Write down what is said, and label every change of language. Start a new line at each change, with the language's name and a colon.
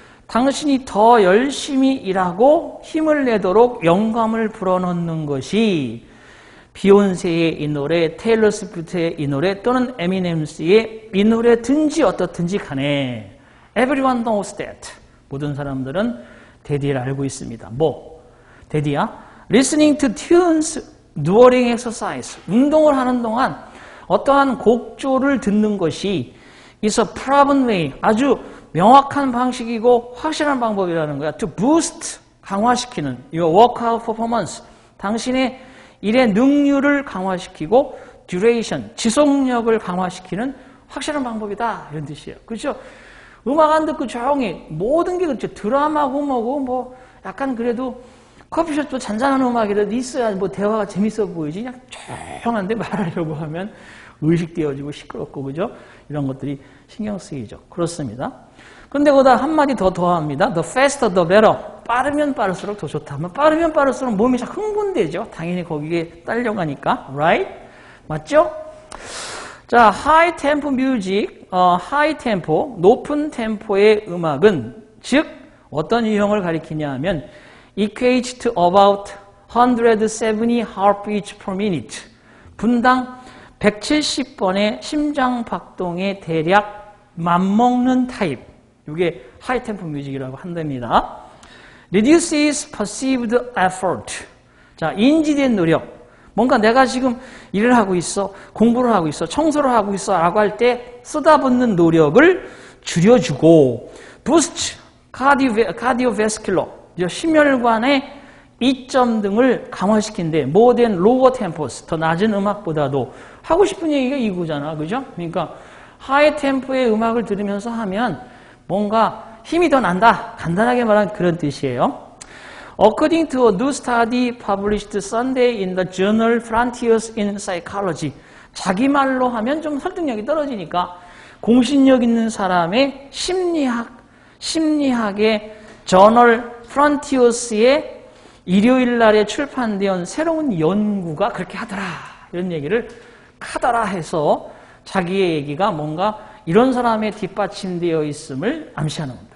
Korean: 당신이 더 열심히 일하고 힘을 내도록 영감을 불어넣는 것이 비욘세의 이 노래, 테일러 스위프트의 이 노래 또는 에미넴스의 이 노래든지 어떻든지 간에
English: Everyone knows that.
Korean: 모든 사람들은 데디를 알고 있습니다. 뭐? 데디야?
English: Listening to tunes during exercise.
Korean: 운동을 하는 동안 어떠한 곡조를 듣는 것이
English: is a proven way.
Korean: 아주 명확한 방식이고 확실한 방법이라는 거야.
English: To boost,
Korean: 강화시키는
English: your workout performance.
Korean: 당신의 일의 능률을 강화시키고 duration, 지속력을 강화시키는 확실한 방법이다. 이런 뜻이에요. 그렇죠? 음악 안 듣고 조용히 모든 게 그렇죠. 드라마고 뭐고 뭐 약간 그래도 커피숍도 잔잔한 음악이라도 있어야 뭐 대화가 재밌어 보이지. 그냥 조용한데 말하려고 하면 의식되어지고 시끄럽고 그죠? 이런 것들이 신경 쓰이죠. 그렇습니다. 그런데 거기다 한마디 더 더합니다.
English: The faster the better.
Korean: 빠르면 빠를수록 더 좋다. 빠르면 빠를수록 몸이 잘 흥분되죠. 당연히 거기에 딸려가니까.
English: Right?
Korean: 맞죠?
English: 자, high tempo music, high tempo,
Korean: 높은 템포의 음악은 즉 어떤 유형을 가리키냐 하면
English: equates to about 170 heartbeats per minute.
Korean: 분당 170번의 심장 박동에 대략 맞먹는 타입. 이게 하이 템포 뮤직이라고 한답니다.
English: Reduces perceived effort.
Korean: 자, 인지된 노력. 뭔가 내가 지금 일을 하고 있어, 공부를 하고 있어, 청소를 하고 있어 라고 할 때 쏟아붓는 노력을 줄여주고
English: Boost cardiovascular.
Korean: 심혈관의 이점 등을 강화시킨대.
English: More than lower tempos.
Korean: 더 낮은 음악보다도. 하고 싶은 얘기가 이거잖아. 그죠? 그러니까 하이 템포의 음악을 들으면서 하면 뭔가 힘이 더 난다. 간단하게 말하면 그런 뜻이에요.
English: According to a new study published Sunday in the journal Frontiers in Psychology.
Korean: 자기 말로 하면 좀 설득력이 떨어지니까 공신력 있는 사람의 심리학의 저널 Frontiers의 일요일 날에 출판된 새로운 연구가 그렇게 하더라. 이런 얘기를 하더라 해서 자기의 얘기가 뭔가 이런 사람의 뒷받침되어 있음을 암시하는 겁니다.